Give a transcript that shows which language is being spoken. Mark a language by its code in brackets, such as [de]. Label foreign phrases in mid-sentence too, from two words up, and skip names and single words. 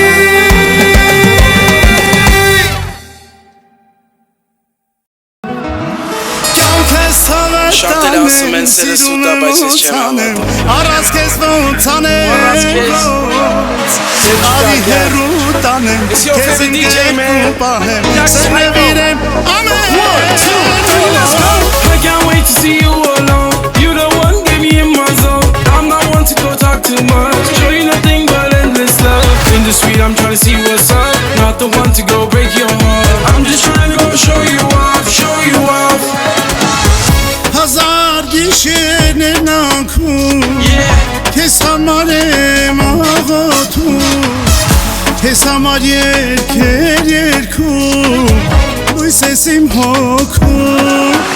[hy] Շատերը ասում են սերը սուտ է, բայց ես չեմ հավատում Առած քեզ ոնց անեմ Արի հեռու տանեմ [en] It's your favorite DJ, man. [hy] Սերնևիրեմ ամեն [en] Let's go. I can't wait to see you alone You the one, get me in my zone I'm not one to go talk too much Show you nothing but endless love In the street I'm trying to see what's up Not the one to go break your heart I'm just trying to go show you off [hy] Հազար գիշերներն անքում Քեզ համար եմ աղոթում Քեզ համար երգեր երգում Լույս ես իմ հոգում